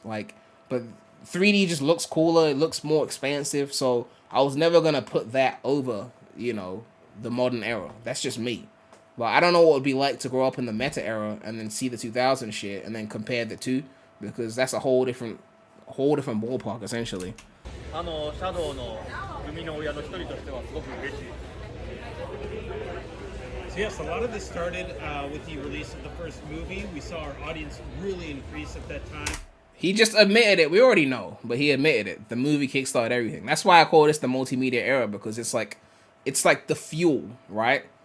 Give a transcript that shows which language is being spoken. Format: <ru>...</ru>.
<en>Like, but 3D just looks cooler. It looks more expansive. So I was never going to put that over, you know, the modern era. That's just me. But I don't know what it would be like to grow up in the meta era and then see the 2000 shit and then compare the two, because that's a whole different ballpark, essentially.</en> <ja>シャドウの生みの親の一人としてはすごく嬉しい。</ja> <en>So yes, a lot of this started with the release of the first movie. We saw our audience really increase at that time. He just admitted it. We already know, but he admitted it. The movie kickstarted everything. That's why I call this the multimedia era, because it's like the fuel, right?</en>